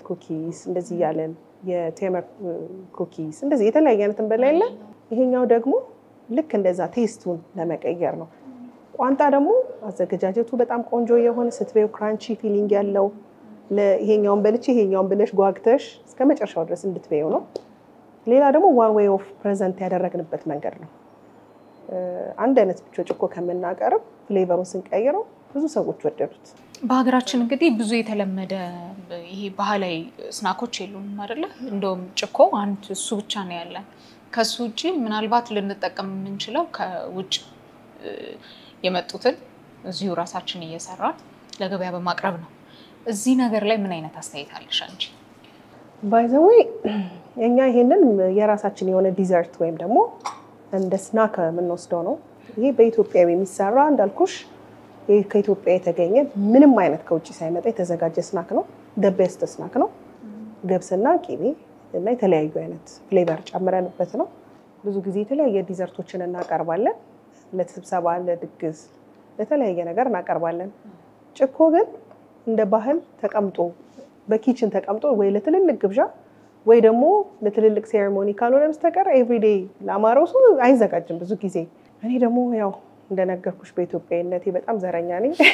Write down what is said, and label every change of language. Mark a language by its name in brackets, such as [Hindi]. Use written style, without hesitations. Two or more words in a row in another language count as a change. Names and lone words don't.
[Amharic] ኩኪስ እንደዚህ ያለን የቴምር ኩኪስ እንደዚህ የተለያየ አይነት እንበላ የለ ይሄኛው ደግሞ ልክ እንደዛ ቴስቱን ለመቀየር ነው ቋንጣ ደግሞ አዘገጃጀቱ በጣም ቆንጆ የሆነ ስትበዩ ክራንቺ ፊሊንግ ያለው ለይሄኛውን በልጪ ይሄኛውን ብለሽ ጓግተሽ እስከመጨረሻው ድረስ እንድትበዩ ነው ሌላ ደግሞ [English] one way of present [Amharic] ያደረግንበት መንገድ ነው አንድ አይነት ብቻ ጭኮ ከመናቀርብ ፍሌቨሩን ስንቀይረው ብዙ ሰዎች ወደዱት በሀገራችን እንግዲህ ብዙ የተለመደ ይሄ ባህላዊ ስናኮች የሉንም አይደለ እንደውም ጭኮ አንድ እሱ ብቻ ነው ያለን ከሱ ውጪ ምናልባት ልንጠቀም የምንችለው ከውጭ የመጡትን እዚሁ ራሳችን እየሰራን ለገበያ በማቅረብ ነው እዚህ ነገር ላይ ምን አይነት አስተያየት አለሽ አንቺ [English] by the way [Amharic] እኛ ይሄንን የራሳችን የሆነ ዲዘርት ወይም ደግሞ እንደ ስናክ የምንወስደው ነው ይሄ በኢትዮጵያ የሚሰራ እንዳልኩሽ ከኢትዮጵያ የተገኘ ምንም አይነት ከውጭ ሳይመጣ የተዘጋጀ ስናክ ነው [English] the best [Amharic] ስናክ ነው ገብስና ቂቤ እና የተለያዩ አይነት ፍሌቨር ጨምረንበት ነው ብዙ ጊዜ የተለያየ ዲዘርቶችን እናቀርባለን ለስብሰባ ለድግስ ለተለያየ ነገር እናቀርባለን ጭኮ ግን እንደ ባህል ተቀምጦ በኪችን ተቀምጦ ወይ ለትልልቅ ግብዣ ወይ ደግሞ ለትልልቅ ሴሬሞኒ ካልሆነ በስተቀር ኤቭሪዴይ ለአማራው ሰው አይዘጋጅም ብዙ ጊዜ እኔ ደግሞ ያው እንደነገርኩሽ በኢትዮጵያዊነቴ በጣም ዘረኛ ነኝ